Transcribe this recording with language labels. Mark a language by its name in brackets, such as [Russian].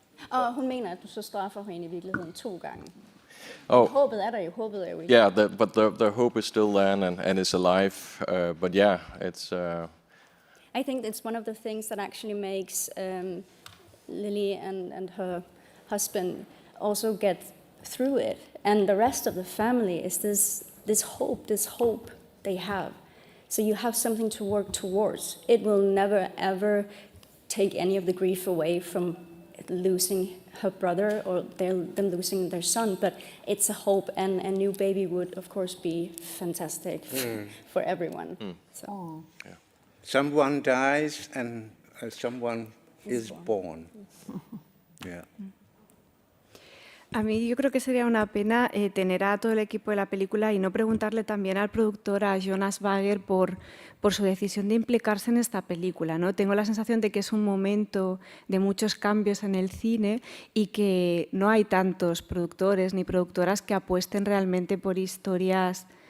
[Danish] Og hun mener, at du så straffer hende i virkeligheden 2 gange. [English] Oh. [Danish] Håbet er der jo, håbet er jo ikke. [English] Yeah, but the hope is still there and is alive. But yeah, it's... I think it's one of the things that actually makes Lily and her husband also get through it. And the rest of the family is this hope they have. So you have something to work towards. It will never, ever take any of the grief away from losing her brother or them losing their son, but it's a hope, and a new baby would, of course, be fantastic for everyone. So. Yeah. Someone dies and someone is born. Yeah. [Spanish] A mí yo creo que sería una pena tener a todo el equipo de la película y no preguntarle también al productor, a Jonas Bagger, por su decisión de implicarse en esta película, ¿no? Tengo la sensación de que es un momento de muchos cambios en el cine y que no hay tantos productores ni productoras que apuesten realmente por historias